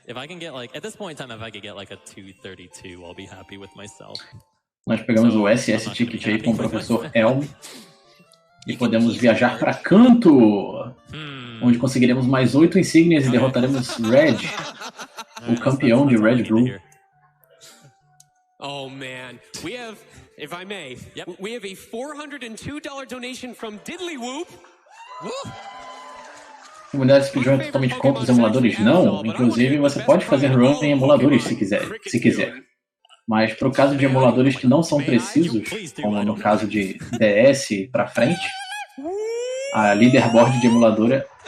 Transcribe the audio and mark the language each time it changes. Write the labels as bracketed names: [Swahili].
[English] If I can get like, at this point in time, if I could get like a 232, I'll be happy with myself. [Portuguese] Nós pegamos o SS Ticket aí com o professor Elm e podemos viajar para Kanto, onde conseguiremos mais 8 insígnias e derrotaremos Red, o campeão de Red Blue. [English] Oh man, we have, if I may, we have a $402 donation from Diddlywhoop. [Portuguese] A comunidade speedrun é totalmente contra os emuladores? Não, inclusive você pode fazer run em emuladores se quiser. Mas para o caso de emuladores que não são precisos, como no caso de DS para frente, a leaderboard de emulador é...